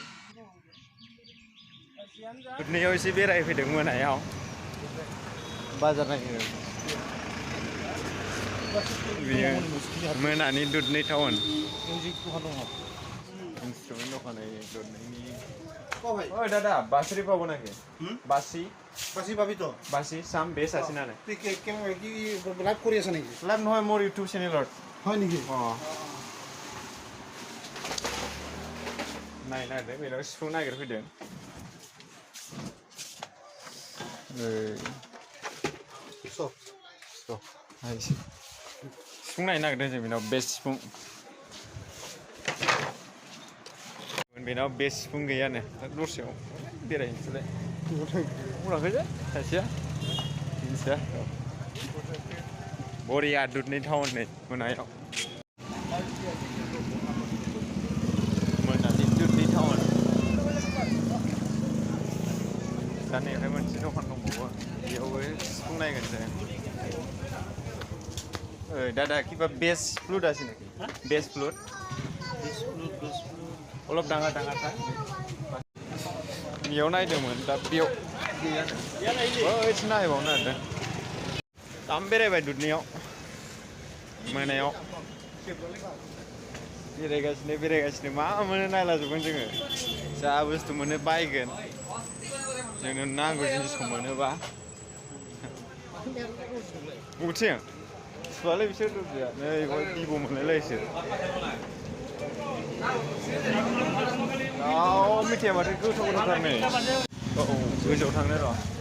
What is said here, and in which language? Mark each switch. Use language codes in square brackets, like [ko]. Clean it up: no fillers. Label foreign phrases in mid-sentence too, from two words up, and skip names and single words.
[brx] दुधनैयाव एसे बेरायफैदों मोनायाव बाजार नायनो बेयो मोनानि दुधनै टाउन इंस्ट्रुमेंट दखान दुधनैनि ओइ दादा बासरी पाबो नाকি বাসি [as] বাসি পাবি তো বাসি সাম বেস আছে না তুই কেমন কি লাইভ কৰি আছ নেকি লাইভ নহয় মোৰ ইউটিউব চেনেলত হয় নেকি নাই নাই দে বেলেগ [brx] সিফুं नागिरफैदों सिफुं नायनो नागिरदों जों बेनाव बेस्ट सिफुं बेनाव बेस्ट सिफुं गैयानो दस्रायाव बेरायहैनोसैलाय बुंलांखोसै सासेया मिन्थिया बरिया दुधनै टाउन नै मोनायाव मोनानि दुधनै टाउन जानायावहाय मोनसे दखान दंबावो बेयावबो सिफुं नायगोन जों दादा किबा [en] best flute [as] আছে নাকি [en] best flute [as] অলপ ডাঙৰ ডাঙৰ [brx] था बेयाव नायदोंमोन दा बेयाव गैयानो ओइस नायबावनो नागिरदों दाम बेरायबाय दुधनैयाव मोनायाव बेरायगासिनो मा मोनो नायलाजोबगोन जोङो जा बुस्थु मोनो बायगोन जोंनो नांगौ जिनिसखौ मोनोबा बबेथिं सुवालै बिसोर दरजाया नै बेवहाय भिभ' मोनलायलायोसो मिथिया माथो गोथाव गोथावथार नै गोजौआव थांनो र'